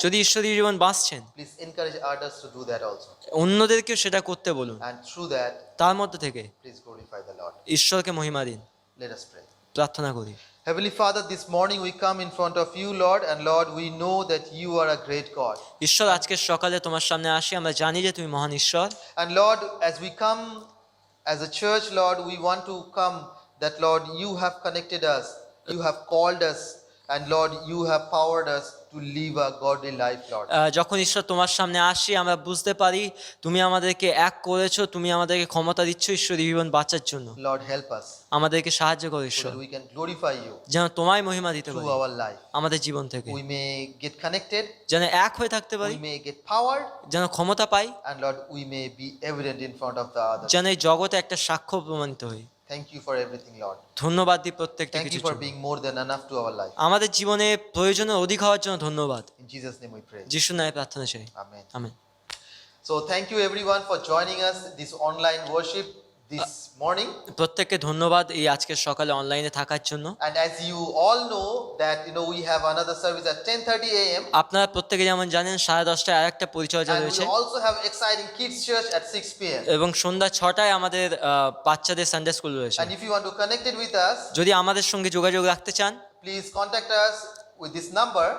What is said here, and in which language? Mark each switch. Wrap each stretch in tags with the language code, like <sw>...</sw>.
<bn>যদি ঈশ্বরীয় জীবন বাঁচছেন,</bn> <en>please encourage others to do that also.</en> <bn>অন্যদেরকেও সেটা করতে বলুন,</bn> <en>And through that,</en> <bn>তার মধ্যে থেকে</bn> <en>please glorify the Lord.</en> <bn>ঈশ্বরকে মহিমা দিন।</bn> <en>Let us pray.</en> <bn>প্রার্থনা করি।</bn> <en>Heavenly Father, this morning we come in front of you, Lord, and Lord, we know that you are a great God.</en> <bn>ঈশ্বর, আজকের সকালে তোমার সামনে আসি, আমরা জানি যে তুমি মহান ঈশ্বর।</bn> <en>And Lord, as we come as a church, Lord, we want to come that, Lord, you have connected us, you have called us, And Lord, you have powered us to live a godly life, Lord.</en> <bn>যখন ঈশ্বর তোমার সামনে আসি আমরা বুঝতে পারি তুমি আমাদেরকে এক করেছো, তুমি আমাদেরকে ক্ষমতা দিচ্ছ ঈশ্বরী জীবন বাঁচার জন্য।</bn> <en>Lord, help us</en> <bn>আমাদেরকে সাহায্য করো</bn> <en>so</en> <bn>ঈশ্বর,</bn> <en>that we can glorify you</en> <bn>যেন তোমায় মহিমা দিতে</bn> <en>through</en> <bn>পারি</bn> <en>our life.</en> <bn>আমাদের জীবন থেকে,</bn> <en>We may get connected,</en> <bn>যেন এক হয়ে থাকতে পারি,</bn> <en>we may get powered,</en> <bn>যেন ক্ষমতা পাই,</bn> <en>and Lord, we may be evident in front of the others.</en> <bn>যেন এই জগতে একটা সাক্ষ্য প্রমাণিত হই।</bn> <en>Thank you for everything, Lord.</en> <bn>ধন্যবাদ দিই প্রত্যেকটা</bn> <en>Thank</en> <bn>কিছু</bn> <en>you for being more than enough to our life.</en> <bn>আমাদের জীবনে প্রয়োজনের অধিক হওয়ার জন্য ধন্যবাদ।</bn> <en>In Jesus' name we pray.</en> <bn>যিশুর নামে প্রার্থনা চাই,</bn> <en>Amen.</en> <bn>Amen.</bn> <en>So thank you everyone for joining us this online worship this morning.</en> <bn>প্রত্যেককে ধন্যবাদ এই আজকের সকালে অনলাইনে থাকার জন্য।</bn> <en>And as you all know that we have another service at 10:30 a.m.</en> <bn>আপনারা প্রত্যেকে যেমন জানেন 10:30টায় আরেকটা পরিচর্যা</bn> <en>and</en> <bn>রয়েছে</bn> <en>we also have exciting kids church at 6 p.m.</en> <bn>এবং সন্ধ্যা 6টায় আমাদের বাচ্চাদের সানডে স্কুল রয়েছে।</bn> <en>And if you want to connect it with us,</en> <bn>যদি আমাদের সঙ্গে যোগাযোগ রাখতে চান</bn> <en>please contact us with this number,</en>